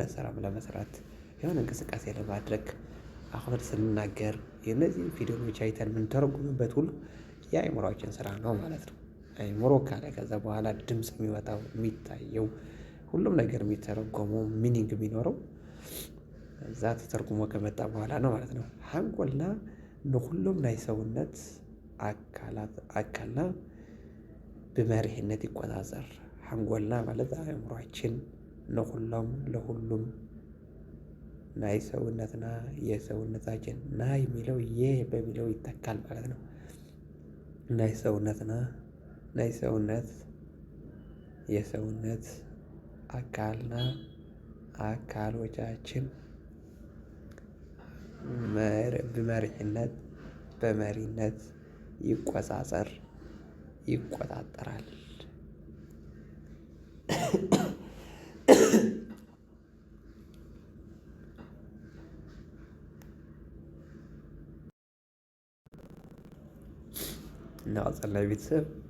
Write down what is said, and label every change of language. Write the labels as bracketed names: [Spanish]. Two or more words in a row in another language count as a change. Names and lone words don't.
[Amharic] ስራም ለመስራት የሆነ እንቅስቃሴ ለማድረግ አሁን ስንናገር የነዚህ ቪዲዮዎች አይተን የምንተረጉምበት ሁሉ የአእምሯችን ስራ ነው ማለት ነው። አእምሮ ካለ ከዛ በኋላ ድምፅ የሚወጣው የሚታየው ሁሉም ነገር የሚተረጎመው ሚኒንግ የሚኖረው እዛ ተተርጉሞ ከመጣ በኋላ ነው ማለት ነው። [Tigrinya] ሃንጎልና ንኩሎም ናይ ሰውነት አካልና ብመሪሕነት ይቆፃፀር። ሓንጎልና [Amharic] ማለት ኣእምሯችን ለሁሉም [Tigrinya] ናይ ሰውነትና [Amharic] የሰውነታችን ናይ የሚለው በሚለው ይተካል ማለት ነው። [Tigrinya] ናይ ሰውነትና [Amharic] የሰውነት አካልና አካሎቻችን በመሪነት ይቆጣጠራል። [Tigrinya] እናቀፀልና ቤተሰብ